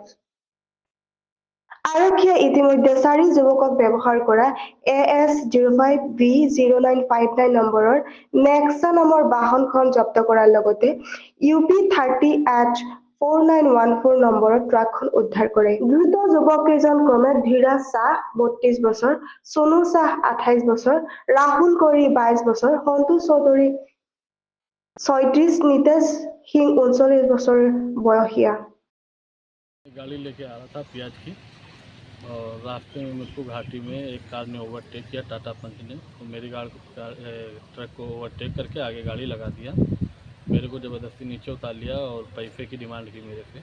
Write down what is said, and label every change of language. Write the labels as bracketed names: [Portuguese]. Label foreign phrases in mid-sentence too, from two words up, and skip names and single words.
[Assamese] আৰক্ষীয়ে ইতিমধ্যে 4 যুৱকক ব্যৱহাৰ কৰা AS05B0959 নম্বৰৰ নেক্সা নামৰ বাহনখন জব্দ কৰাৰ লগতে UP30H4914 নম্বৰৰ ট্ৰাকখন উদ্ধাৰ কৰে। ধৃত যুৱককেইজন ক্ৰমে ধীৰাজ শ্বাহ 32 বছৰ, সোনু শ্বাহ 28 বছৰ, ৰাহুল কৌৰী 22 বছৰ, সন্তোষ চৌধুৰী 36, नितेश सिंह 39 बছৰ বয়সীয়া। [Hindi] गाड़ी लेके आ रहा था प्याज की और रास्ते में मुझको घाटी में एक कार ने ओवरटेक किया, टाटा पंच ने। तो मेरी ट्रक को ओवरटेक करके आगे गाड़ी लगा दिया। मेरे को ज़बरदस्ती नीचे उतार लिया और पैसे की डिमांड की मेरे से।